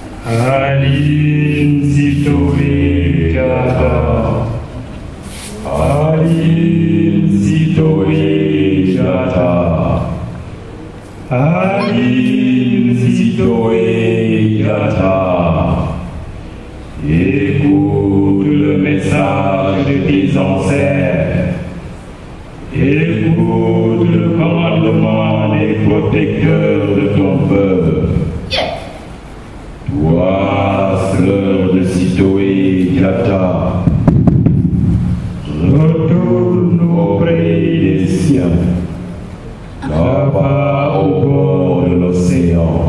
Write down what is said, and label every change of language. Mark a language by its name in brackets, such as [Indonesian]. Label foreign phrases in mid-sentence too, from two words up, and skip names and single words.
[French] Aline Zitoé Gata. Aline Zitoé Gata. Aline Zitoé Gata. Écoute le message de tes ancêtres. Écoute le commandement des protecteurs de ton peuple. Toi, fleur de Zitoé Gata, retourne auprès des siens, là-bas au bord de l'océan.